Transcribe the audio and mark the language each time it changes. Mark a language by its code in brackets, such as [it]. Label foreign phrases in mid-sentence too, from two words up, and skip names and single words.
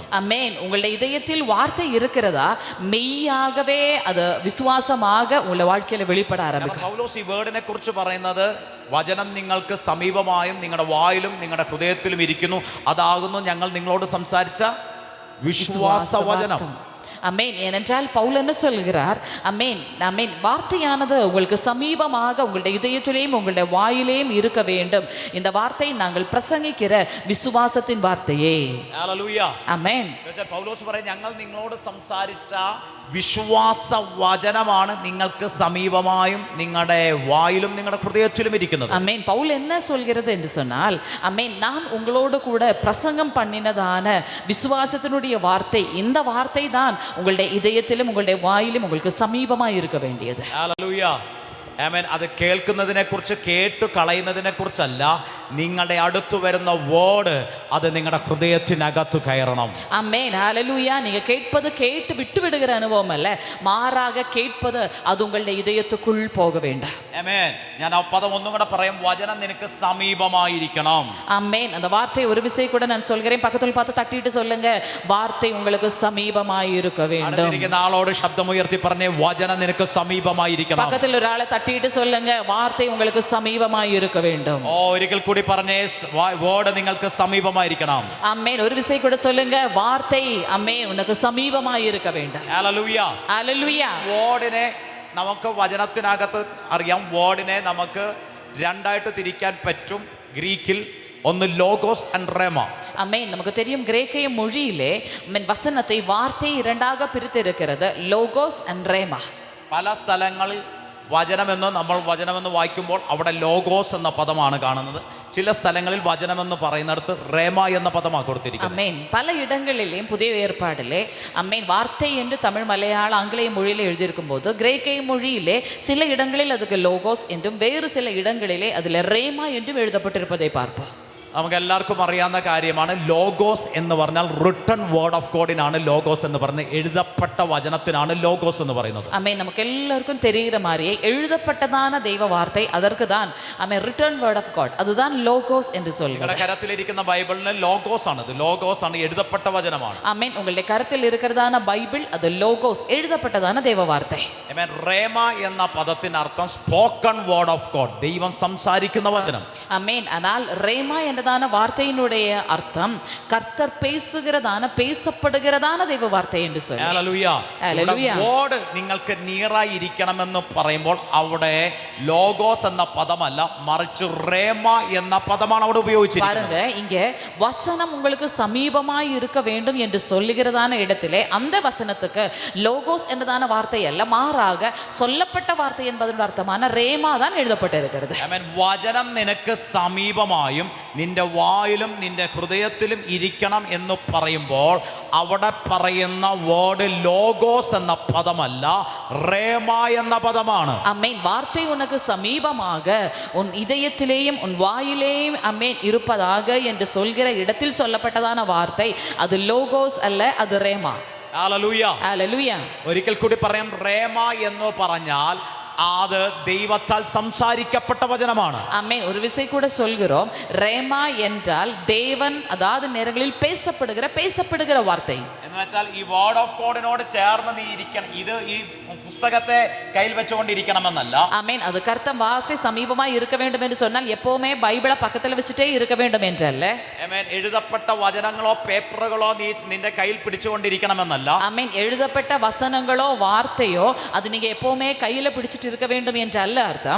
[ta] ஆமென். உங்களுடைய இதயத்தில் வார்த்தை இருக்கிறதா மெய்யாகவே அது விசுவாசமாக உங்களுடைய வாழ்க்கையில வெளிப்பட ஆரம்பிக்கும். [ml] പൗലോസ് ഈ വേർഡിനെ കുറിച്ച് പറയുന്നത് വചനം നിങ്ങൾക്ക് സമീപമായും നിങ്ങളുടെ വായിലും നിങ്ങളുടെ ഹൃദയത്തിലും ഇരിക്കുന്നു, അതാകുന്നു ഞങ്ങൾ നിങ്ങളോട് സംസാരിച്ച വിശ്വാസ വചനം. [ta] அமேன். ஏனென்றால் பவுல் என்ன சொல்கிறார்? அமேன், அமேன், வார்த்தையானது உங்களுக்கு சமீபமாக உங்களுடைய இதயத்திலேயும் உங்களுடைய வாயிலேயும் இருக்க வேண்டும். இந்த வார்த்தை நாங்கள் பிரசங்கிக்கிற விசுவாசத்தின் வார்த்தையே. [ml] ഹല്ലേലൂയ. [ta] அமேன். [ml] പൗലോസ് പറയും, ഞങ്ങൾ നിങ്ങളോട് സംസാരിച്ച വിശ്വാസ വചനമാണ് നിങ്ങൾക്ക് സമീപമായും നിങ്ങളുടെ വായിലും നിങ്ങളുടെ ഹൃദയത്തിലും ഇരിക്കുന്നത്. [ta] அமேன். பவுல் என்ன சொல்கிறது என்று சொன்னால், அமேன், நான் உங்களோடு கூட பிரசங்கம் பண்ணினதான விசுவாசத்தினுடைய வார்த்தை, இந்த வார்த்தை தான் உங்களுடைய இதயத்திலும் உங்களுடைய வாயிலும் உங்களுக்கு சமீபமாய் இருக்க வேண்டியது. [ml] ഹല്ലേലൂയ. ആമേൻ. അത് കേൾക്കുന്നതിനെ കുറിച്ച്, കേട്ടു കളയുന്നതിനെ കുറിച്ചല്ല, നിങ്ങളുടെ അടുത്ത് വരുന്ന വേർഡ് അത് നിങ്ങളുടെ ഹൃദയത്തിനകത്ത് കയറണം. [ta] ஆமென். ஹalleluya. நீங்க கேட்பது கேட்டு விட்டு விடுகிற அனுபவம் அல்ல, மாறாக கேட்பது அது உங்களுடைய இதயத்துக்குள் போக வேண்டும். [ml] ആമേൻ. ഞാൻ ആ പദം ഒന്നും കൂടെ പറയാം, വചനം നിനക്ക് സമീപമായിരിക്കണം. [ta] ஆமென். அந்த வார்த்தை ஒரு விசை கூட நான் சொல்கிறேன், பக்கத்துல பார்த்து தட்டிட்டு சொல்லுங்க, வார்த்தை உங்களுக்கு சமீபமாய் இருக்க வேண்டும். [ml] അടുത്തിരിക്കുന്ന ആളോട് ശബ്ദമുയർത്തി പറഞ്ഞേ, വചനം നിനക്ക് സമീപമായിരിക്കണം. [ta] பக்கத்துல ஒரு ஆளை தட்டிட்டு சொல்லுங்க, வார்த்தை உங்களுக்கு சமீபமாய் இருக்க வேண்டும். [ml] ഒരിക്കൽ കൂടി പറഞ്ഞേ, വേർഡ് നിങ്ങൾക്ക് സമീപമായിരിക്കണം. [ta] ஆமென். ஒரு விசை கூட சொல்லுங்க, வார்த்தை ஆமென் உனக்கு சமீபமாய் இருக்க வேண்டும். [ml] ഹല്ലേലൂയ. [ta] ஹalleluya. [ml] വേർഡിനെ നമുക്ക് വചനത്തിനകത്ത് അറിയാം, വേർഡിനെ നമുക്ക് രണ്ടായിട്ട് തിരിക്കാൻ പറ്റും. ഗ്രീക്കിൽ ഒന്ന് ലോഗോസ് ആൻഡ് റേമ. [ta] ஆமென். நமக்கு தெரியும் கிரேக்கிய மொழியிலே ஆமென் வசனத்தை வார்த்தை இரண்டாக பிரித்திருக்கிறது, லோகோஸ் அண்ட் ரேமா. [ml] പല സ്ഥലങ്ങളിൽ വചനമെന്ന് നമ്മൾ വചനമെന്ന് വായിക്കുമ്പോൾ അവിടെ ലോഗോസ് എന്ന പദമാണ് കാണുന്നത്. ചില സ്ഥലങ്ങളിൽ വചനമെന്ന് പറയുന്നിടത്ത് റേമ എന്ന പദമാണ് കൊടുത്തിരിക്കുന്നത്. [ta] அமேன். பல இடங்களிலேயும் புதிய ஏற்பாடிலே அமேன் வார்த்தை என்று தமிழ், மலையாள, ஆங்கிலேய மொழியிலே எழுதியிருக்கும் போது, கிரேக்கிய மொழியிலே சில இடங்களில் அதுக்கு லோகோஸ் என்றும் வேறு சில இடங்களிலே அதில் ரேமா என்றும் எழுதப்பட்டிருப்பதை பார்ப்போம். [ml] നമുക്ക് എല്ലാവർക്കും അറിയാവുന്ന കാര്യമാണ്, ലോഗോസ് എന്ന് പറഞ്ഞാൽ [en] written word of Godinaanu [ml] ലോഗോസ് എന്ന് പറയുന്നത്, എഴുതപ്പെട്ട വചനത്തിനാണ് ലോഗോസ് എന്ന് പറയുന്നത്. [ta] அமேன். நமக்கு எல்லாருக்கும் தெரிகிற மாதிரியே எழுதப்பட்டதான தெய்வ வார்த்தை, அதற்கு தான் அமேன் [en] return word of God, [ta] அதுதான் லோகோஸ் என்று சொல்கிறோம். [ml] നിങ്ങളുടെ കരത്തിലിരിക്കുന്ന ബൈബിളിന് ലോഗോസ് ആണ്, ഇത് ലോഗോസ് ആണ്, എഴുതപ്പെട്ട വചനമാണ്. [ta] அமேன். உங்களுடைய கருத்தில் இருக்கிறதான பைபிள் அது லோகோஸ், எழுதப்பட்டதான தெய்வ வார்த்தை. [ml] ആമേൻ. റേമ എന്ന പദത്തിന് അർത്ഥം [en] spoken word of God, [ml] ദൈവം സംസാരിക്കുന്ന വചനം. [ta] அமேன். ஆனால் ரேமா என்றதான வார்த்தையினுடைய அர்த்தம் கர்த்தர் பேசுகிறதான, பேசப்படுகிறதான தெய்வ வார்த்தை என்று சொல்லி. [ml] ഹല്ലേലൂയ. ഹല്ലേലൂയ. വേർഡ് നിങ്ങൾക്ക് നിയറായി ഇരിക്കണമെന്ന് പറയുമ്പോൾ അവിടെ ലോഗോസ് എന്ന പദമല്ല, മറിച്ച് റേമ എന്ന പദമാണ് അവിടെ ഉപയോഗിച്ചിരിക്കുന്നത്. [ta] பாருங்க, இங்க வசனம் உங்களுக்கு சமீபமாய் இருக்க வேண்டும் என்று சொல்லுகிறதான இடத்திலே அந்த வசனத்துக்கு லோகோஸ் என்றதான வார்த்தை அல்ல, மாறாக சொல்லப்பட்ட வார்த்தை என்பதன் அர்த்தமான ரேமா தான் எழுதப்பட்டிருக்கிறது. [ml] ആമേൻ. വചനം നിനക്ക് സമീപമായും നിന്റെ വായിലും നിന്റെ ഹൃദയത്തിലും ഇരിക്കണം എന്ന് പറയുമ്പോൾ അവിടെ പറയുന്ന വേർഡ് ലോഗോസ് എന്ന പദമല്ല, റേമ എന്ന പദമാണ്. [ta] அம்மேன் வார்த்தை உனக்கு சமீபமாக உன் இதயத்திலேயும் உன் வாயிலேயும் அம்மேன் இருப்பதாக என்று சொல்கிற இடத்தில் சொல்லப்பட்டதான வார்த்தை அது லோகோஸ் அல்ல, அது ரேமா. [ml] ഹല്ലേലൂയ. [ta] ஹல்லேலூயா. [ml] ഒരിക്കൽ കൂടി പറയാം, റേമ എന്ന് പറഞ്ഞാൽ അത് ദൈവത്താൽ സംസാരിക്കപ്പെട്ട വചനമാണ്. [ta] அம்மேன் ஒரு விசை கூட சொல்கிறோம், ரேமா என்றால் தேவன் அதாவது நேரங்களில் பேசப்படுகிற வார்த்தை. [ml] എന്ന് വെച്ചാൽ ഈ [en] word of Godinodu [ml] ചേർന്ന് നീ ഇരിക്കണം. ഇത് ഈ പുസ്തകത്തെ കയ്യിൽ വെച്ചുകൊണ്ടിരിക്കണമെന്നല്ല. [ta] அமேன். அது கர்த்தர் வார்த்தை சமீபமாய் இருக்க வேண்டும் என்று சொன்னால் எப்பவுமே பைபிளை பக்கத்துல வச்சுட்டே இருக்க வேண்டும் என்றல்ல. [ml] ആമേൻ. എഴുതപ്പെട്ട വചനങ്ങളോ പേപ്പറുകളോ നീ നിന്റെ കയ്യിൽ പിടിച്ചുകൊണ്ടിരിക്കണമെന്നല്ല. [ta] அமேன். எழுதப்பட்ட வசனங்களோ வார்த்தையோ அது நீங்க எப்பவுமே கையில பிடிச்சிட்டு இருக்க வேண்டும் என்றல்ல அர்த்தம்.